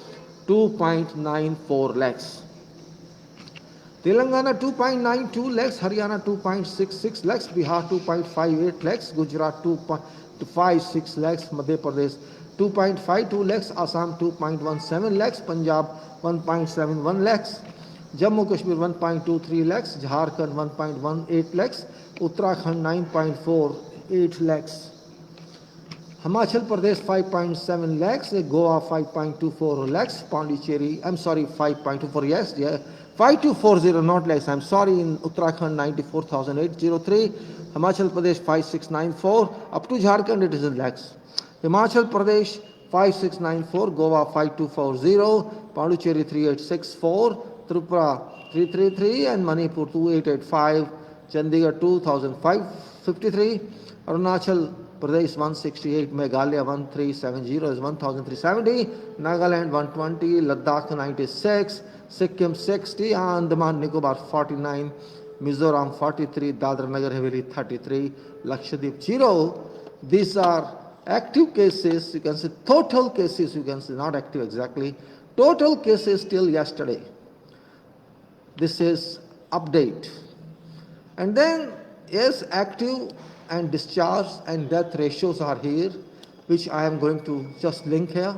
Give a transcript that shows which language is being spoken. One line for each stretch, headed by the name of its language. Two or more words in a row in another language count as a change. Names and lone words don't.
English: 2.94 lakhs, Telangana 2.92 lakhs, Haryana 2.66 lakhs, Bihar 2.58 lakhs, Gujarat 2.56 lakhs, Madhya Pradesh 2.52 lakhs, Assam 2.17 lakhs, Punjab 1.71 lakhs, Jammu Kashmir 1.23 lakhs, Jharkhand 1.18 lakhs, Uttarakhand 9.48 lakhs. Himachal Pradesh 5.7 lakhs, Goa 5.24 lakhs, Pondicherry, I'm sorry, 5.24, yes, yeah, 5240, not lakhs, I'm sorry, in Uttarakhand 94,803, Himachal Pradesh 5694, up to Jharkhand it is in lakhs. Himachal Pradesh 5694, Goa 5240, Pondicherry 3864, Tripura 333, and Manipur 2885, Chandigarh 2553, Arunachal Pradesh 168, Meghalaya 1370 is 1370, Nagaland 120, Ladakh 96, Sikkim 60, Andaman Nicobar 49, Mizoram 43, Dadra Nagar Haveli 33, Lakshadweep 0. These are active cases, you can say total cases, you can say not active exactly, total cases till yesterday. This is update. And then, yes, active and discharge and death ratios are here, which I am going to just link here.